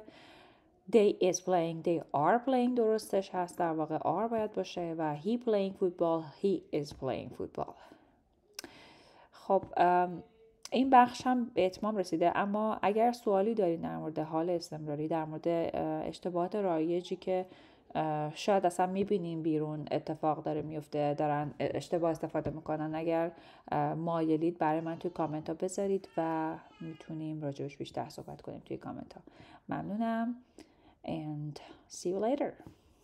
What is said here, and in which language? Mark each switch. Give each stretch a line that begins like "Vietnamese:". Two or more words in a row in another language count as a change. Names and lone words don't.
English: They is playing, they are playing
Persian: درستش هست، در واقع
English: are
Persian: باید باشه و
English: he playing football, he is playing football.
Persian: خب این بخش هم به اتمام رسیده، اما اگر سوالی دارید در مورد حال استمراری، در مورد اشتباهات رایجی که شاید اصلا میبینیم بیرون اتفاق داره میفته، دارن اشتباه استفاده میکنن، اگر مایلید برای من توی کامنت ها بذارید و میتونیم راجبش بیشتر صحبت کنیم توی کامنت ها.
English: ممنونم and see you later.